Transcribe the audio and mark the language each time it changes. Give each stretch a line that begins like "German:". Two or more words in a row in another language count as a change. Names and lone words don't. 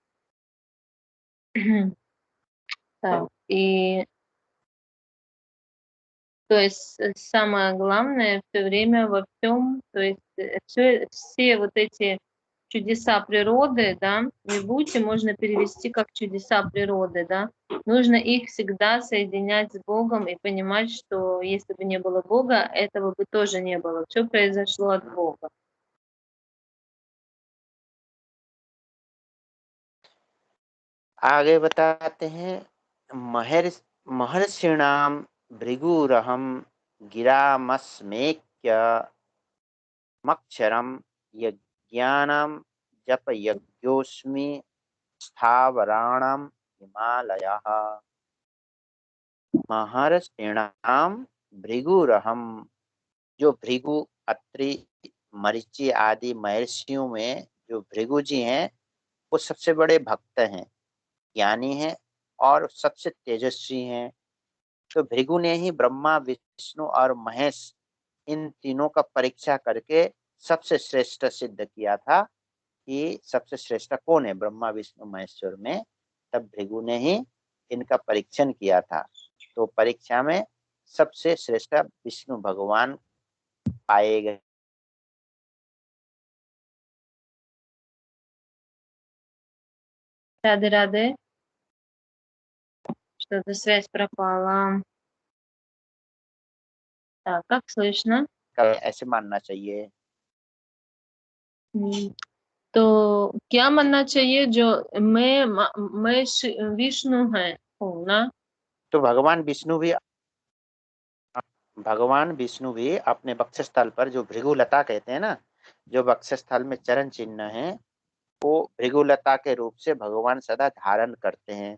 Russian: Так, и то есть самое главное все время во всем, то есть все вот эти чудеса природы, да, вибхути можно перевести как чудеса природы, да. Нужно их всегда соединять с Богом и понимать, что если бы не было Бога, этого бы тоже не было. Все произошло от Бога.
Hindi: आगे बताते हैं,
Sanskrit: महर्षिणाम भृगुरहम गिरामस्मेक्य मक्षरम यज्ञानम जप यज्ञोस्मि स्थावराणाम हिमालयः। महर्षिणाम भृगुरहम,
Hindi: जो भृगु, अत्रि, मरीचि आदि महर्षियों में जो भृगु जी हैं वो सबसे बड़े भक्त हैं, ज्ञानी हैं और सबसे तेजस्वी हैं। तो भृगु ने ही ब्रह्मा, विष्णु और महेश, इन तीनों का परीक्षा करके सबसे श्रेष्ठ सिद्ध किया था कि सबसे श्रेष्ठ कौन है ब्रह्मा, विष्णु, महेश्वर में। तब भृगु ने ही इनका परीक्षण किया था। तो परीक्षा में सबसे श्रेष्ठ विष्णु भगवान पाए गए।
Russian: Рады, рады. Что-то связь пропала. Так, как слышно?
Hindi: ऐसे मानना चाहिए। तो क्या मानना चाहिए जो मैं विष्णु है हूँ ना? तो भगवान विष्णु भी अपने वक्षस्थल पर, जो भृगुलता कहते हैं ना, जो वक्षस्थल में चरण चिन्ह है, वो भृगुलता के रूप से भगवान सदा धारण करते हैं।